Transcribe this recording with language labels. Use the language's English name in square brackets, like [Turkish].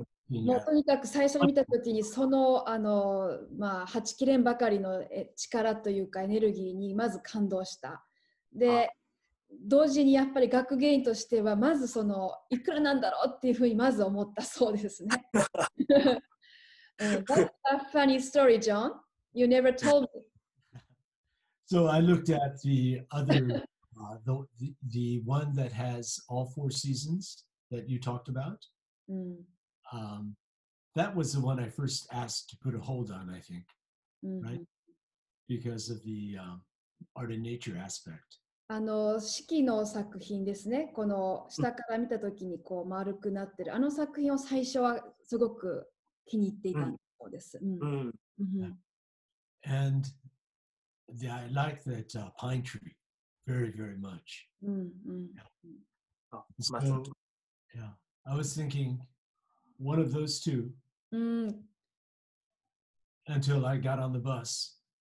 [Japanese] もうとにかく最初に見たときにそのはちきれんばかりの力というかエネルギーにまず感動した。で、同時にやっぱり学芸員としてはまずそのいくらなんだろうっていうふうにまず思ったそうですね。 [English] That's a funny story, John. You never told me. So I looked at the other, the one that has all four seasons that you talked about. That was the one I first asked to put a hold on, I think, right? Because of the art and nature aspect. [Japanese] 四季の作品ですね。この下から見たときにこう丸くなってるあの作品を最初はすごく気に入っていたそうです。 [English] And I like that pine tree very, very much. So, yeah, I was thinking one of those two until I got on the bus.